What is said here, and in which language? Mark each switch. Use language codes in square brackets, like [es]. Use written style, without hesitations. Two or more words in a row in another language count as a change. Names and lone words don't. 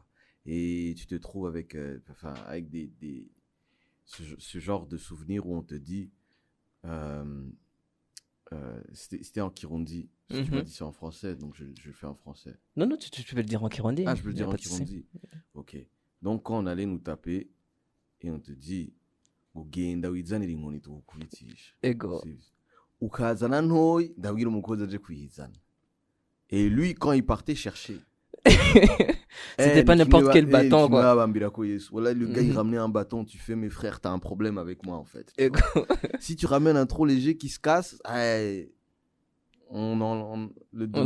[fr] Et tu te trouves avec, avec ce genre de souvenirs où on te dit, c'était en Kirundi. Tu m'as Mhm. dit c'est en français, donc je le fais en français. Non, non, tu peux le dire en Kirundi. Ah, je peux le Y a dire en pas de souci. Kirundi. Ok. Donc, quand on allait nous taper et on te dit, [rn] ugenda wizanire inkoni tuwukubitisha. Ego. Ukazana ntoyi ndabwira umukozi aje kuyizana. [fr] Et lui, quand il partait chercher, C'était pas n'importe quel bâton, quoi. Voilà, le gars, il Mhm. ramenait un bâton. Tu fais, mes frères, t'as un problème avec moi, en fait. tu [rn] Ego. [fr] vois. Si tu ramènes un trop léger qui se casse, le On domestique,